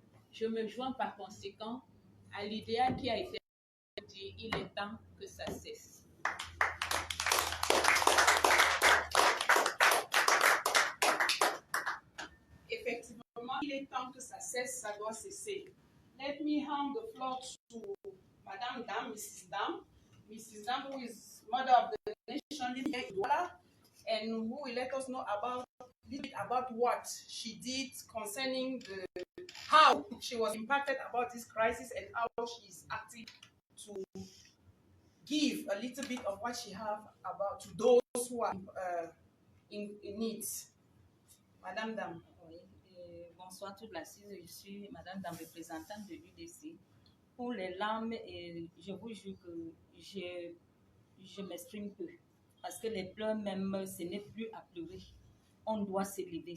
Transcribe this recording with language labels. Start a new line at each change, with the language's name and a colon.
French: Je me joins par conséquent à l'idéal qui a été dit, il est temps que ça cesse. Effectivement, il est temps que ça cesse. cesse, ça doit cesser.
English: Let me hand the floor to Madame Dam, Mrs. Dam. Mrs. Dam, who is mother of the nation, living in Douala, and who will let us know about a little bit about what she did concerning how she was impacted about this crisis and how she is acting to give a little bit of what she has about to those who are in need.
French: Madame Dam. Oui, bonsoir toute l'assise, je suis Madame Dam, représentante de l'UDC. Pour les larmes, je vous jure que je m'exprime peu. Parce que les pleurs même, ce n'est plus à pleurer. On doit s'élever.